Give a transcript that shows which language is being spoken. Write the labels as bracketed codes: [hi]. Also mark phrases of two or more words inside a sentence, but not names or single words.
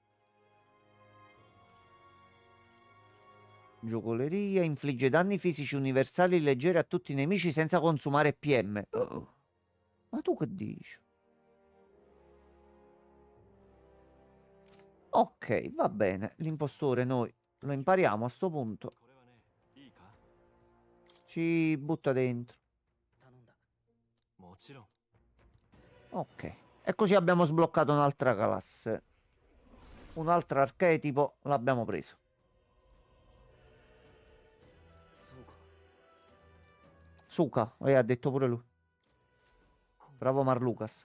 [it] Giocoleria, infligge danni fisici universali leggeri a tutti i nemici senza consumare PM. Oh. Ma tu che dici? Ok, va bene. L'impostore noi lo impariamo a sto punto. [ja] これはねいいか [it] Ci butta dentro. [ja] 頼んだ。もちろん [it] Ok. E così abbiamo sbloccato un'altra classe. Un altro archetipo l'abbiamo preso. [ja] そうか。 [it] Suka, ha detto pure lui. Bravo Marlucas.